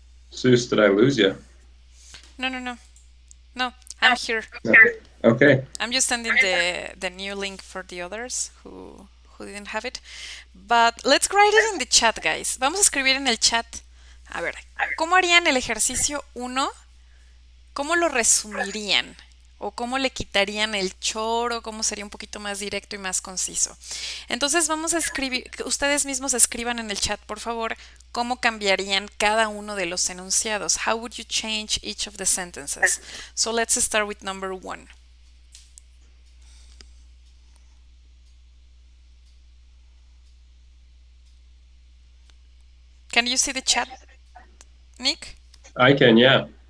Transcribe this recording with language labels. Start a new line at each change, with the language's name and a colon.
English: Seuss, did I lose you? No, no, no. No, I'm here. No. Okay. I'm just sending the new link for the others who didn't have it. But let's write it in the chat, guys.
Spanish: Vamos a escribir en el chat. A ver, ¿cómo harían el ejercicio 1? ¿Cómo lo resumirían? ¿O cómo le quitarían el choro? ¿Cómo sería un poquito más directo y más conciso? Entonces vamos a escribir, ustedes mismos escriban en el chat, por favor, cómo cambiarían cada uno de los enunciados.
English: How would you change each of the sentences? So let's start with number 1. Can you see the chat, Nick? I can, yeah.